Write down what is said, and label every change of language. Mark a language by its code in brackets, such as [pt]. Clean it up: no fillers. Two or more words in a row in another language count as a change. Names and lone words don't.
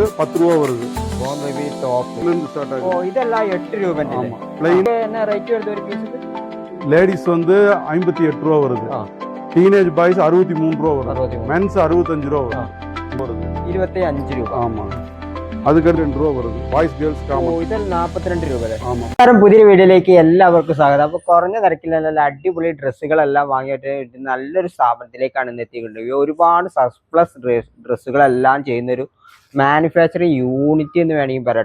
[ta] 10 ரூபா வருது. [en] Born baby top. [ta] இருந்து ஸ்டார்ட் ஆகுது. ஓ இதெல்லாம் 8 ரூபாய். ஆமா. ப்ளைன் என்ன ரேட் வருது ஒரு பீஸுக்கு? லேடிஸ் வந்து 58 ரூபா வருது. [en] teenage boys [ta] 63 ரூபா வருது. மென்ஸ் 65 ரூபா வருது. 25 ரூபாய். ஆமா. அதுக்கு [ml] 2 രൂപ വരുന്നു. [en] boys girls common. [ml] ഇതിൽ 42 രൂപ. ആമാ. പുതിയ വീഡിയോയിലേക്ക് എല്ലാവർക്കും സ്വാഗതം. അപ്പോൾ കുറഞ്ഞ നിരക്കിൽ നല്ല അടിപൊളി ഡ്രസ്സുകളെല്ലാം വാങ്ങിയിട്ട് നല്ലൊരു സ്ഥാപനത്തിലേക്കാണ് എത്തിയിട്ടുള്ളത്. ഒരുപാട് സർപ്ലസ് ഡ്രസ്സുകളെല്ലാം ചെയ്യുന്നൊരു [en] manufacturing unit [ml] എന്ന് വേണമെങ്കിൽ പറയട്ടെ.